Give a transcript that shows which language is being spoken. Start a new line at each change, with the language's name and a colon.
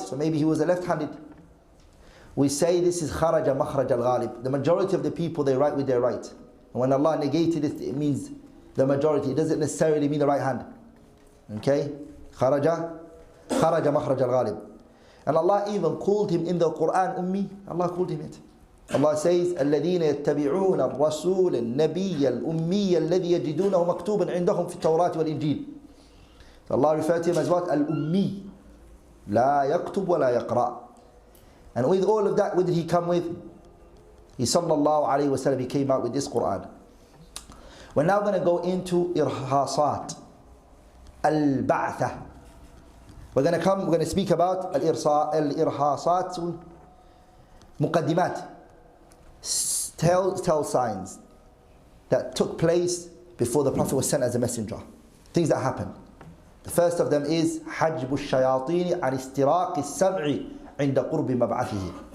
English: So maybe he was a left-handed. We say this is
Arabic: خَرَجَ مَخْرَجَ الْغَالِبِ.
English: The majority of the people, they write with their right. And when Allah negated it, it means the majority. It doesn't necessarily mean the right hand.
Arabic: Okay? خَرَجَ مَخْرَجَ الْغَالِبِ.
English: And Allah even called him in the Quran Ummi. Allah called him it. Allah says,
Arabic: الَّذِينَ يَتَّبِعُونَ الرَّسُولَ النَّبِيَّ الْأُمِّيَّ الَّذِي يَجِدُونَهُ مَكْتُوبًا عِنْدَهُمْ فِي التَّوْرَاةِ وَالْإِنْجِيلِ.
English: So Allah referred to him as what?
Arabic: Al-Ummi. لَا يَكْتُبْ وَلَا يَقْرَأ.
English: And with all of that, what did he come with? He sallallahu alayhi wa sallam, he came out with this Quran. We're now going to go into irhasat, al-ba'tha. We're going to speak about al-irhasat, muqaddimat, tell signs that took place before the Prophet was sent as a messenger. Things that happened. The first of them is
Arabic: حجب الشياطين عن استراق السمع عند قرب مبعثه.